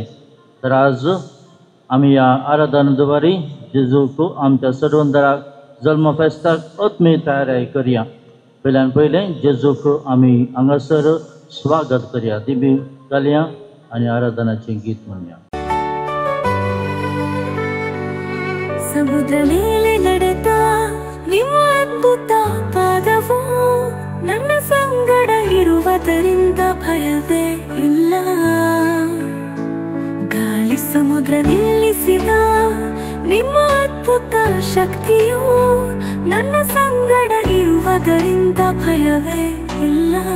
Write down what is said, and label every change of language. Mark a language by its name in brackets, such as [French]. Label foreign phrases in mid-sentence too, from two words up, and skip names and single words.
[Konkani] तर आज आमी ह्या आराधना दुवारी जेजूक आमच्या सर्वंदराक जल्म फेस्ताक आत्मीक तयारी करया। पयल्यान पयलें जेजूक आमी हांगासर स्वागत करया, दिबी घालया आनी आराधनाचें गीत म्हणया। [Kannada] ಸಮುದ್ರ ಮೇಲೆ ನಡೆದ ನಿಮ್ಮ ಅದ್ಭುತ ಪಾದವು ನನ್ನ ಸಂಗಡ ಇರುವುದರಿಂದ ಭಯವೇ ಇಲ್ಲ। ಗಾಳಿ ಸಮುದ್ರ ನಿಲ್ಲಿಸಿದ ನಿಮ್ಮ ಅದ್ಭುತ ಶಕ್ತಿಯು ನನ್ನ ಸಂಗಡ ಇರುವುದರಿಂದ ಭಯವೇ ಇಲ್ಲ।